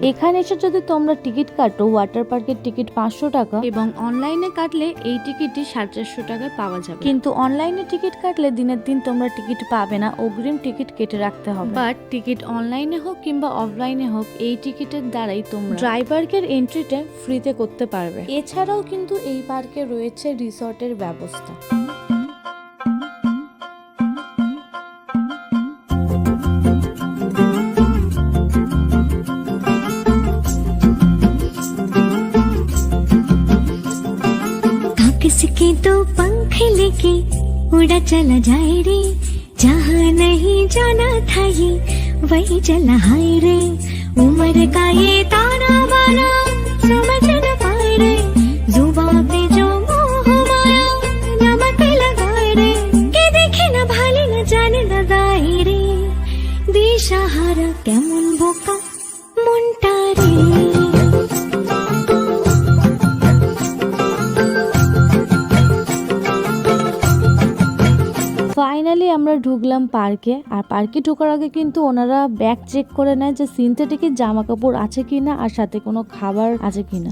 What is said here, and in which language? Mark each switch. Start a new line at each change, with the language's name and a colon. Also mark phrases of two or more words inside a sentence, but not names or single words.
Bangla: এখানে এসে যদি তোমরা টিকিট কাটো, ওয়াটার পার্কের টিকিট 500 টাকা এবং অনলাইনে কাটলে এই টিকিটই 450 টাকায় পাওয়া যাবে। কিন্তু অনলাইনে টিকিট কাটলে দিনের দিন তোমরা টিকিট পাবে না, অগ্রিম টিকিট কেটে রাখতে হবে। বাট টিকিট অনলাইনে হোক কিংবা অফলাইনে হোক, এই টিকিটের দ্বারাই তোমরা ড্রাই পার্কের এন্ট্রিটা ফ্রিতে করতে পারবে। এছাড়াও কিন্তু এই পার্কে রয়েছে রিসর্টের ব্যবস্থা।
Hindi: किसके तो पंख लेके उड़ा चला जाए रे, जहाँ नहीं जाना था ये वही चला हाय रे, उम्र का ये ताना बाना समझ न पाए रे, जुबां पे जो मोह माया नमक लगाए रे, के देखे न भाले न जाने न दाए रे,
Bangla: দিশাহারা কেমন বোকা মনটা রে। ফাইনালি আমরা ঢুকলাম পার্কে, আর পার্কে ঢোকার আগে কিন্তু ওনারা ব্যাগ চেক করে নেয় যে সিনথেটিকের জামা কাপড় আছে কিনা আর সাথে কোনো খাবার আছে কিনা।